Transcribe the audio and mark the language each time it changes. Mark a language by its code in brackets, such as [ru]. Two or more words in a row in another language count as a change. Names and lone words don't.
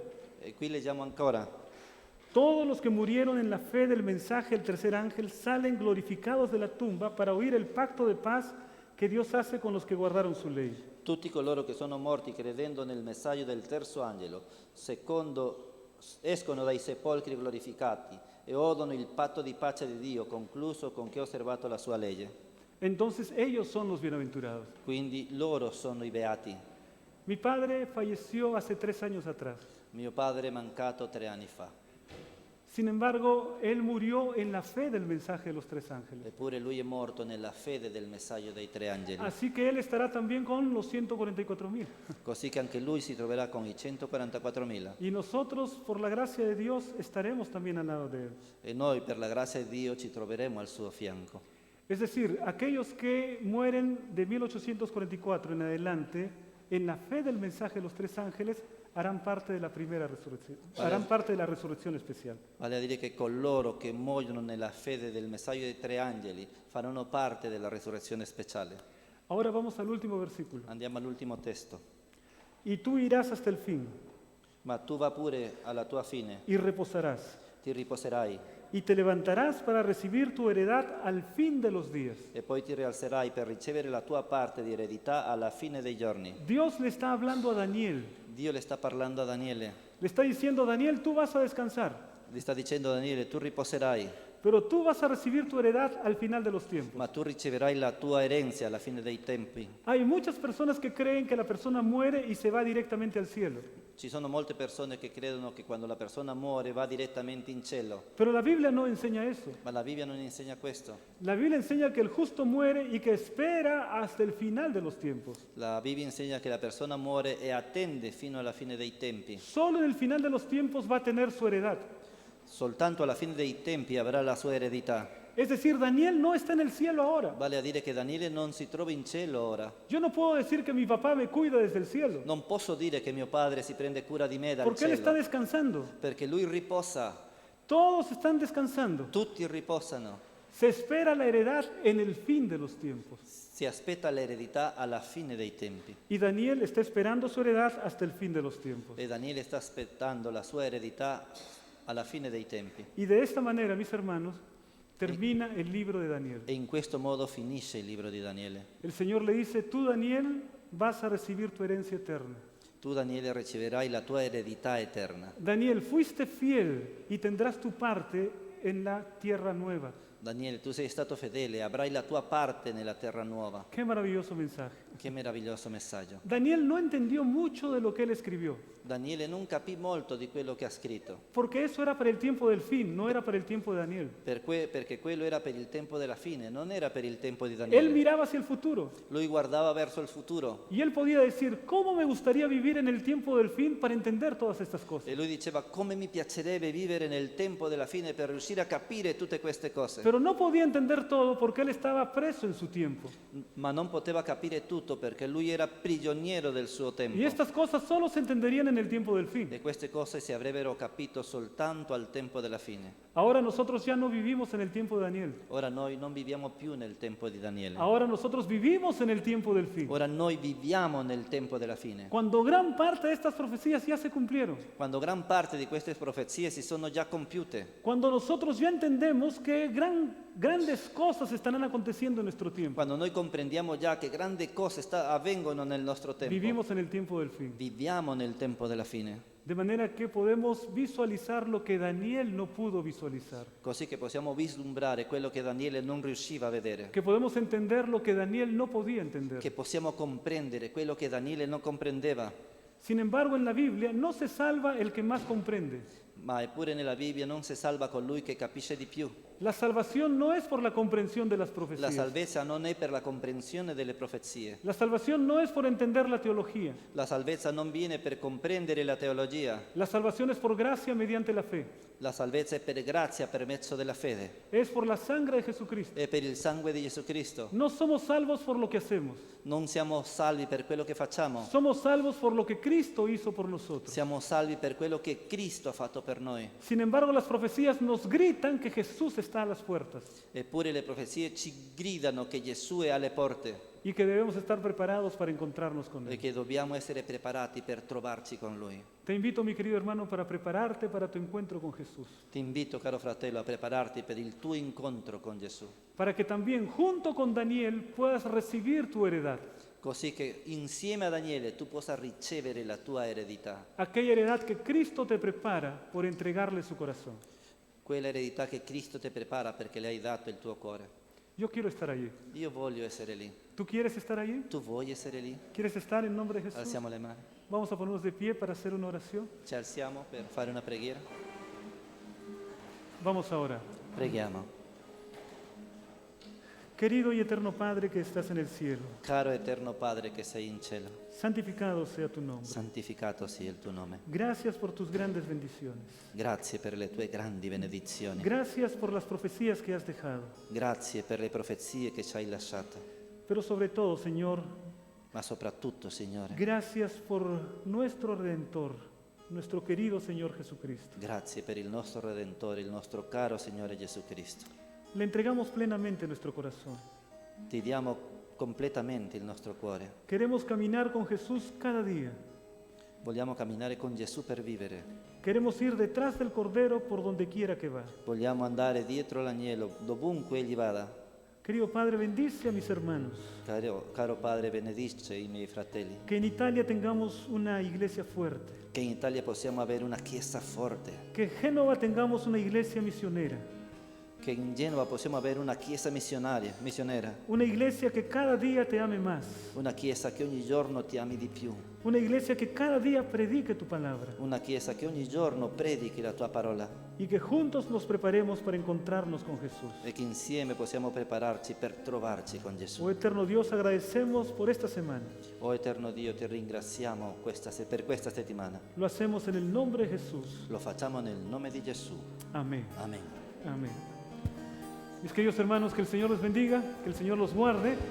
[it] E qui leggiamo ancora. [es] Todos los que murieron en la fe del mensaje del tercer ángel salen glorificados de la tumba para oír el pacto de paz que Dios hace con los que guardaron su ley. [it] Tutti coloro che sono morti credendo nel messaggio del terzo angelo, escono dai sepolcri glorificati e odono il patto di pace di Dio concluso con chi ha osservato la sua legge. [es] Entonces ellos son los bienaventurados. [it] Quindi loro sono i beati. [es] Mi padre falleció hace 3 años atrás. [it] Mio padre è mancato 3 anni fa, [es] Sin embargo, él murió en la fe del mensaje de los tres ángeles. [it] eppure lui è morto nella fede del messaggio dei tre angeli. [es] Así que él estará también con los 144,000. [it] Così che anche lui si troverà con i 144.000. [es] Y nosotros, por la gracia de Dios, estaremos también al lado de él. [it] E noi, per la grazia di Dio, ci troveremo al suo fianco. [es] Es decir, aquellos que mueren de 1844 en adelante, en la fe del mensaje de los tres ángeles, harán parte de la primera resurrección, harán parte de la resurrección especial. [it] Vale a dire che coloro che muoiono nella fede del messaggio dei tre angeli faranno parte della risurrezione speciale. [es] Ahora vamos al último versículo. [it] Andiamo all'ultimo testo. [es] Y tú irás hasta el fin [it] Ma tu va pure alla tua fine, [es] y reposarás, [it] ti riposerai [es] y te levantarás para recibir tu heredad al fin de los días. [it] e poi ti rialzerai per ricevere la tua parte di eredità alla fine dei giorni. [es] Dios le está hablando a Daniel. [it] Dio le sta parlando a Daniele, [es] Le está diciendo, Daniel, tú vas a descansar, [it] gli sta dicendo a Daniele, tu riposerai, [es] pero tú vas a recibir tu heredad al final de los tiempos. [it] ma tu riceverai la tua erenza alla fine dei tempi. [es] Hay muchas personas que creen que la persona muere y se va directamente al cielo. [it] Ci sono molte persone che credono che quando la persona muore va direttamente in cielo, [es] Pero la Biblia no enseña eso. [it] ma la Bibbia non insegna questo. [es] La Biblia enseña que el justo muere y que espera hasta el final de los tiempos. [it] La Bibbia insegna che la persona muore e attende fino alla fine dei tempi. [es] Solo en el final de los tiempos va a tener su heredad. [it] Soltanto alla fine dei tempi avrà la sua eredità. [es] Es decir, Daniel no está en el cielo ahora. [it] Vale a dire che Daniele non si trova in cielo ora. [es] Yo no puedo decir que mi papá me cuida desde el cielo, [it] Non posso dire che mio padre si prende cura di me dal [es] porque él está [it] cielo, [es] descansando. [it] perché lui riposa, [es] Todos están descansando. [it] tutti riposano. [es] Se espera la heredad en el fin de los tiempos. [it] Si aspetta l'eredità alla fine dei tempi. [es] Y Daniel está esperando su heredad hasta el fin de los tiempos. [it] E Daniele sta aspettando la sua eredità alla fine dei tempi. [es] Y de esta manera, mis hermanos, termina el libro de Daniel. [it] E in questo modo finisce il libro di Daniele. [es] El Señor le dice, tú Daniel vas a recibir tu herencia eterna. [it] Tu Daniele riceverai la tua eredità eterna. [es] Daniel, fuiste fiel y tendrás tu parte en la tierra nueva. [it] Daniele, tu sei stato fedele, avrai la tua parte nella terra nuova. [es] Qué maravilloso mensaje. [it] Che meraviglioso messaggio. [es] Daniel no entendió mucho de lo que él escribió, [it] Daniele non capì molto di quello che ha scritto, [es] porque eso era para el tiempo del fin, no era para el tiempo de Daniel. [it] perché quello era per il tempo della fine, non era per il tempo di [es] Él [it] Daniele. [es] miraba hacia el futuro [it] Lui guardava verso il futuro [es] y él podía decir, ¿cómo me gustaría vivir en el tiempo del fin para entender todas estas cosas? [it] e lui diceva come mi piacerebbe vivere nel tempo della fine per riuscire a capire tutte queste cose, [es] Pero no podía entender todo porque él estaba preso en su tiempo. [it] ma non poteva capire tutto tutto perché lui era prigioniero del suo tempo. [es] Y estas cosas solo se entenderían en el tiempo del fin. [it] E queste cose si avrebbero capito soltanto al tempo della fine. [es] Ahora nosotros ya no vivimos en el tiempo de Daniel. [it] Ora noi non viviamo più nel tempo di Daniele. [es] Ahora nosotros vivimos en el tiempo del fin. [it] Ora noi viviamo nel tempo della fine. [es] Cuando gran parte de estas profecías ya se cumplieron. [it] Quando gran parte di queste profezie si sono già compiute. [es] Cuando nosotros ya entendemos que grandes cosas estarán aconteciendo en nuestro tiempo. [it] Quando noi comprendiamo già che grandi cose avvengono nel nostro tempo. [es] Vivimos en el tiempo del fin. [it] Viviamo nel tempo della fine. [es] De manera que podemos visualizar lo que Daniel no pudo visualizar. [it] Così che possiamo vislumbrare quello che Daniele non riusciva a vedere. [es] Que podemos entender lo que Daniel no podía entender. [it] Che possiamo comprendere quello che Daniele non comprendeva. [es] Sin embargo, en la Biblia no se salva el que más comprende. [it] Ma eppure nella Bibbia non si salva colui che capisce di più. [es] La salvación no es por la comprensión de las [it] La [es] profecías. [it] salvezza non è per la comprensione delle profezie. [es] La salvación no es por entender la teología. [it] La salvezza non viene per comprendere la teologia. [es] La salvación es por gracia mediante la fe. [it] La salvezza è per grazia per mezzo della fede. [es] Es por la sangre de Jesucristo. [it] È per il sangue di Gesù Cristo. [es] No somos salvos por lo que hacemos. [it] Non siamo salvi per quello che facciamo. [es] Somos salvos por lo que Cristo hizo por nosotros. [it] Siamo salvi per quello che Cristo ha fatto per noi. [es] Sin embargo, las profecías nos gritan que Jesús está a las puertas [it] Eppure le profezie ci gridano che Gesù è alle porte [es] y que debemos estar preparados para encontrarnos con [it] e [es] Él. [it] che dobbiamo essere preparati per trovarci con Lui. [es] Te invito, mi querido hermano, para prepararte para tu encuentro con Jesús. [it] Ti invito, caro fratello, a prepararti per il tuo incontro con Gesù, [es] Para que también junto con Daniel puedas recibir tu heredad. [it] così che insieme a Daniele tu possa ricevere la tua eredità, [es] Aquella heredad que Cristo te prepara por entregarle su corazón. [it] quella eredità che Cristo ti prepara perché le hai dato il tuo cuore. [es] Yo quiero estar allí. [it] Io voglio essere lì. [es] ¿Tú quieres estar allí? [it] Tu vuoi essere lì? [es] ¿Quieres estar en nombre de Jesús? [it] Alziamo le mani. [es] Vamos a ponernos de pie para hacer una oración. [it] Ci alziamo per fare una preghiera. [es] Vamos ahora. [it] Preghiamo. [es] Querido y eterno Padre que estás en el cielo, [it] Caro eterno Padre che sei in cielo, [es] santificado sea tu nombre. [it] santificato sia il tuo nome. [es] Gracias por tus grandes bendiciones. [it] Grazie per le tue grandi benedizioni. [es] Gracias por las profecías que has dejado. [it] Grazie per le profezie che ci hai lasciato. [es] Pero sobre todo, Señor, [it] Ma soprattutto, Signore, [es] gracias por nuestro Redentor, nuestro querido Señor Jesucristo. [it] grazie per il nostro Redentore, il nostro caro Signore Gesù Cristo. [es] Le entregamos plenamente nuestro corazón. [it] Ti diamo completamente il nostro cuore. [es] Queremos caminar con Jesús cada día. [it] Vogliamo camminare con Gesù per vivere. [es] Queremos ir detrás del Cordero por donde quiera que va. [it] Vogliamo andare dietro l'agnello, dovunque egli vada. [es] Querido Padre, bendice a mis hermanos. [it] Caro Padre, benedice i miei fratelli. [es] Que en Italia tengamos una iglesia fuerte. [it] Che in Italia possiamo avere una chiesa forte. [es] Que en Génova tengamos una iglesia misionera. [it] Che in Genova possiamo avere una chiesa missionera. [es] Una iglesia que cada día te ame más. [it] Una chiesa che ogni giorno ti ami di più. [es] Una iglesia que cada día predique tu palabra. [it] Una chiesa che ogni giorno predichi la tua parola. [es] Y que juntos nos preparemos para encontrarnos con Jesús. [it] E che insieme possiamo prepararci per trovarci con Gesù. [es] Oh eterno Dios, agradecemos por esta semana. [it] Oh eterno Dio, ti ringraziamo per questa settimana. [es] Lo hacemos en el nombre de Jesús. [it] Lo facciamo nel nome di Gesù. [es] Amén. [it] Amen. [es] Amén. Mis queridos hermanos, que el Señor los bendiga, que el Señor los guarde.